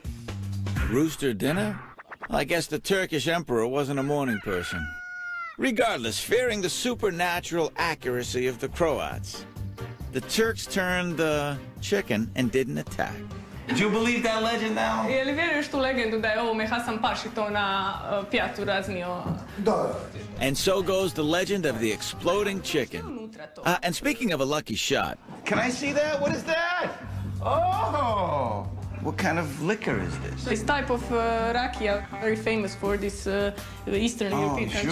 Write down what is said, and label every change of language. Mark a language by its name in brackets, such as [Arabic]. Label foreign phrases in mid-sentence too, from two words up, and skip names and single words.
[English] Rooster dinner? Well, I guess the Turkish emperor wasn't a morning person. Regardless, fearing the supernatural accuracy of the Croats, the Turks turned the chicken and didn't attack. Do you believe that legend now? [Croatian] Je li vjeruješ tu legendu da je ovome Hasan Paši to na pjatu raznio? [English] And so goes the legend of the exploding chicken. And speaking of a lucky shot... Can I see that? What is that? Oh! What kind of liquor is this? This type of rakia, very famous for this Eastern European countries.